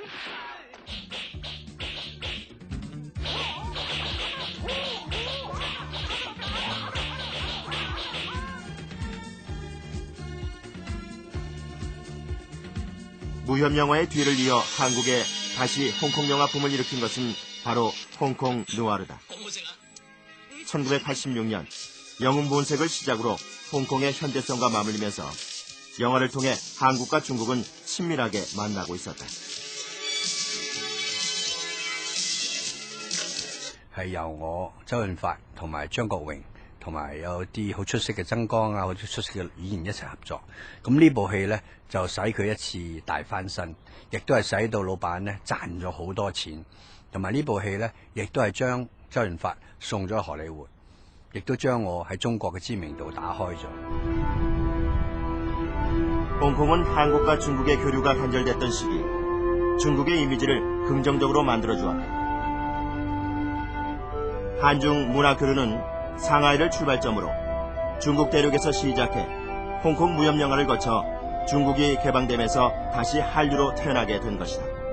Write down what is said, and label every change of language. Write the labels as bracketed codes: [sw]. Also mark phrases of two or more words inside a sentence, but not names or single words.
[ko] 무협 영화의 뒤를 이어 한국에 다시 홍콩 영화 붐을 일으킨 것은 바로 홍콩 누아르다. 1986년 영웅 본색을 시작으로 홍콩의 현대성과 맞물리면서 영화를 통해 한국과 중국은 친밀하게 만나고 있었다. [yue] 係由我周潤發同埋張國榮同埋有啲好出色嘅曾江啊，好出色嘅演員一齊合作。咁呢部戲呢，就使佢一次大翻身，亦都係使到老闆呢賺咗好多錢。同埋呢部戲呢，亦都係將周潤發送咗去荷里活，亦都將我喺中國嘅知名度打開咗。 [ko] 홍콩은 한국과 중국의 교류가 단절됐던 시기 중국의 이미지를 긍정적으로 만들어주었다. 한중 문화 교류는 상하이를 출발점으로 중국 대륙에서 시작해 홍콩 무협 영화를 거쳐 중국이 개방되면서 다시 한류로 태어나게 된 것이다.